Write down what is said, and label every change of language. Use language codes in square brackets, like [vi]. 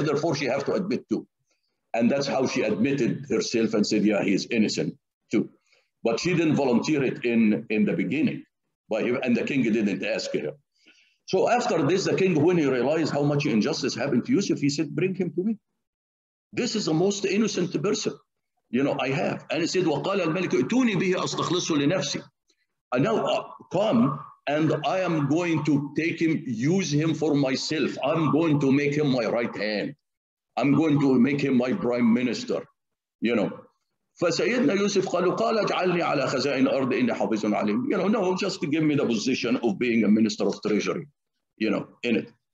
[en] Therefore, she has to admit too, and that's how she admitted herself and said, yeah, he is innocent too. But she didn't volunteer it in the beginning. And the king didn't ask her. So after this, the king, when he realized how much injustice happened to Yusuf, he said, bring him to me. This is the most innocent person, I have. And he said, [ar] وَقَالَ الْمَلِكُ ائْتُونِي بِهِ أَسْتَخْلِصُ لِنَفْسِي. [en] And now come, and I am going to take him, use him for myself. I'm going to make him my right hand. I'm going to make him my prime minister, [ar] فسيدنا يوسف قال اجعلني على خزائن الأرض إني حافظ عليم. [en] No, just to give me the position of being a minister of treasury, in it.